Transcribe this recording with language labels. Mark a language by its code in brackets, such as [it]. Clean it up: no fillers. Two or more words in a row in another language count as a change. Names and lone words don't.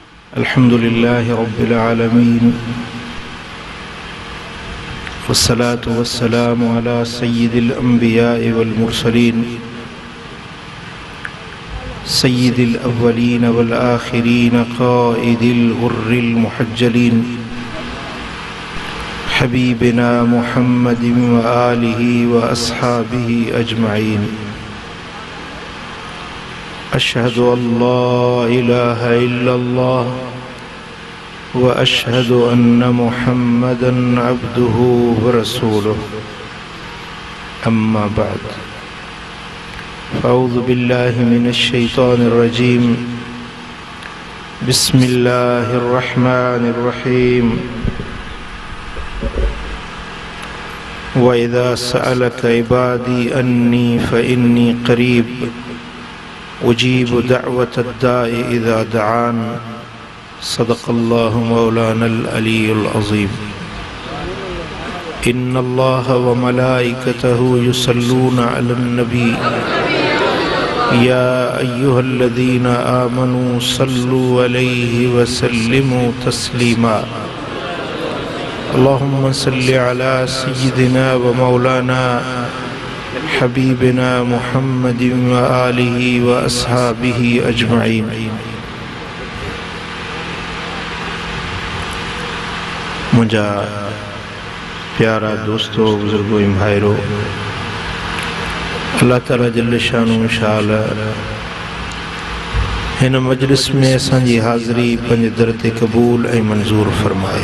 [ar] الحمد لله رب العالمين والصلاة والسلام على سيد الأنبياء والمرسلين سيد الأولين والآخرين قائد الغر المحجلين حبيبنا محمد وآله وأصحابه أجمعين. أشهد أن لا إله إلا الله وأشهد أن محمدا عبده ورسوله. أما بعد، أعوذ بالله من الشيطان الرجيم. بسم الله الرحمن الرحيم. وإذا سألك عبادي عني فإني قريب أجيب دعوة الداع إذا دعان. صدق الله مولانا العلي العظيم. إن الله وملائكته يصلون على النبي يا أيها الذين آمنوا صلوا عليه وسلموا تسليما. اللهم صل على سيدنا ومولانا حبيبنا محمد وآله وأصحابه أجمعين. [sd] موجا پيارا دوستو، بزرگو، ڀائرو، الله تعالیٰ جل شانه شال هن مجلس ۾ اسان جي حاضري پنهنجي در تي قبول ۽ منظور فرمائي.